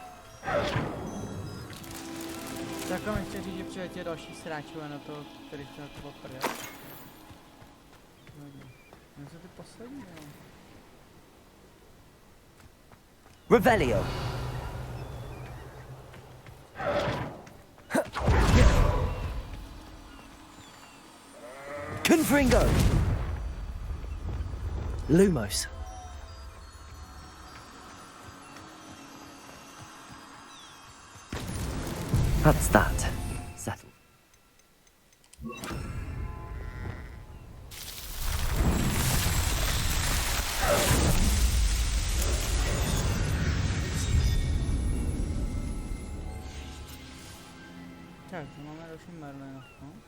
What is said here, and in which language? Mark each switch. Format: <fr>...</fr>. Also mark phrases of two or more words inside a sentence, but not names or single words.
<cs>Tak vám ještě říct, že přiletí další sráčové na to, který chce na to oprdel. No co ty poslední, jo? Revelio! Confringo! Lumos!</cs> <en>That's that. Settled.</en> <cs>Tak, to máme další Merlina, no?</cs>